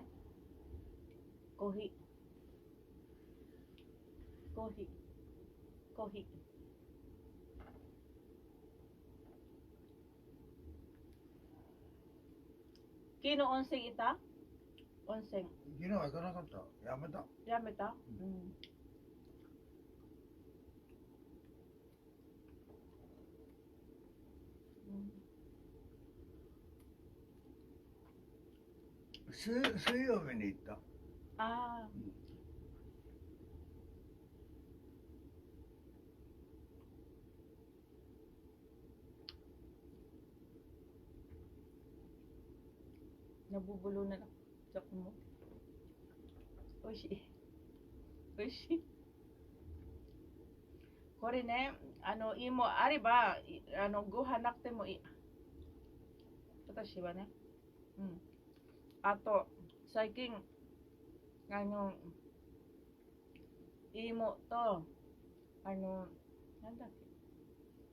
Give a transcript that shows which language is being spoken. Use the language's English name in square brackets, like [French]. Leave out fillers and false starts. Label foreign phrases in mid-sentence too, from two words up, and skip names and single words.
[Japanese] コーヒー。コーヒー. コーヒー。昨日温泉行った? 温泉. 昨日は行かなかったやめたやめた? Mm. 水曜日に行った Ah. [Filipino] Nabubulunan ako sa kumo. [Japanese] おいしい。おいしい. これね、芋あれば、ご飯なくてもいい。私はね。うん。あと、最近、芋と、なんだっけ。